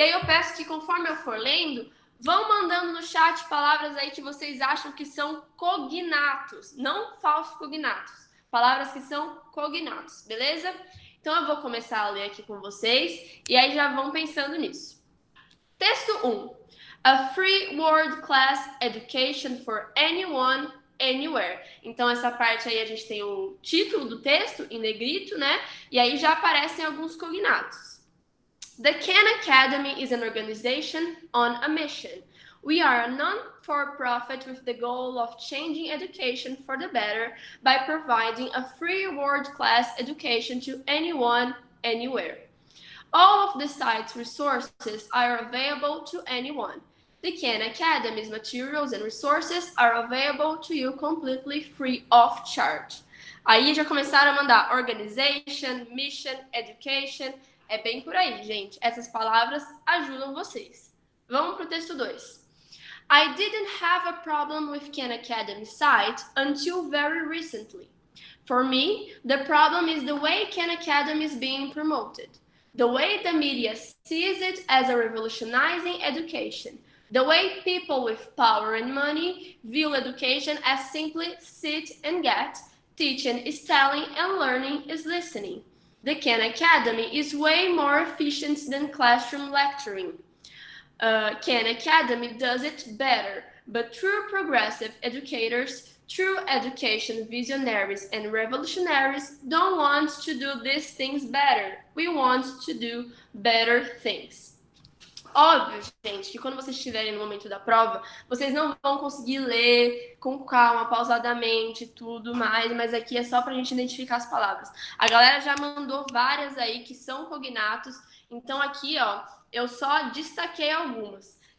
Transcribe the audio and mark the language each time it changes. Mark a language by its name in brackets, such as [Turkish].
[Portuguese] E aí eu peço que conforme eu for lendo, vão mandando no chat palavras aí que vocês acham que são cognatos, não falsos cognatos. Palavras que são cognatos, beleza? Então eu vou começar a ler aqui com vocês e aí já vão pensando nisso. Texto 1. [English] A free world class education for anyone, anywhere. [Portuguese] Então, essa parte aí a gente tem o título do texto em negrito, né? E aí já aparecem alguns cognatos. [English] The Khan Academy is an organization on a mission. We are a non-for-profit with the goal of changing education for the better by providing a free world-class education to anyone, anywhere. All of the site's resources are available to anyone. The Khan Academy's materials and resources are available to you completely free of charge. [Portuguese] Aí já começaram a mandar [English] organization, mission, education. [Portuguese] É bem por aí, gente. Essas palavras ajudam vocês. Vamos para o texto 2. [English] I didn't have a problem with Khan Academy's site until very recently. For me, the problem is the way Khan Academy is being promoted. The way the media sees it as a revolutionizing education. The way people with power and money view education as simply sit and get. Teaching is telling and learning is listening. The Khan Academy is way more efficient than classroom lecturing. Khan Academy does it better, but true progressive educators, true education visionaries and revolutionaries don't want to do these things better. We want to do better things. [Portuguese] Óbvio, gente, que quando vocês estiverem no momento da prova, vocês não vão conseguir ler com calma, pausadamente, tudo mais, mas aqui é só pra gente identificar as palavras. A galera já mandou várias aí que são cognatos, então aqui, ó, eu só destaquei algumas.